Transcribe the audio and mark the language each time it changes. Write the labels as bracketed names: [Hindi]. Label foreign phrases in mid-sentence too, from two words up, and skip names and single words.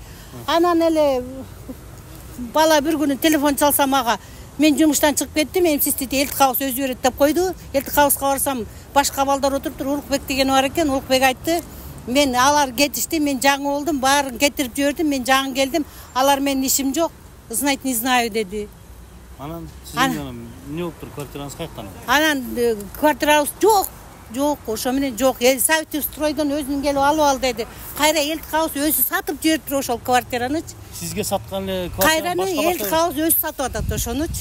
[Kyrgyz] Анан эле бала бир күнү телефон чалса мага, мен жумуштан чыгып кеттим, эми сиз элдик кабыз өзү берет деп койду. Элдик кабызга барсам, башка балдар отуруптур, Улукбек деген бар экен. Улукбек айтты, мен алар кетишти, мен жаңы болдум, баарын кетирип жибердим, мен жаңы келдим, алар менин ишим жок, [Russian] знать не знаю деди. [Kyrgyz] Анан сиздин эмне болуптур, квартираңыз каяктан? Анан квартирабыз жок, ошо менен жок. Советский стройдон өзүң келип алып ал деди. Кайра элдик кабыз өзү сатып жибериптир ошол квартиранычы. Сизге саткан эле квартира башка элдик кабыз өзү сатып атат ошонучу.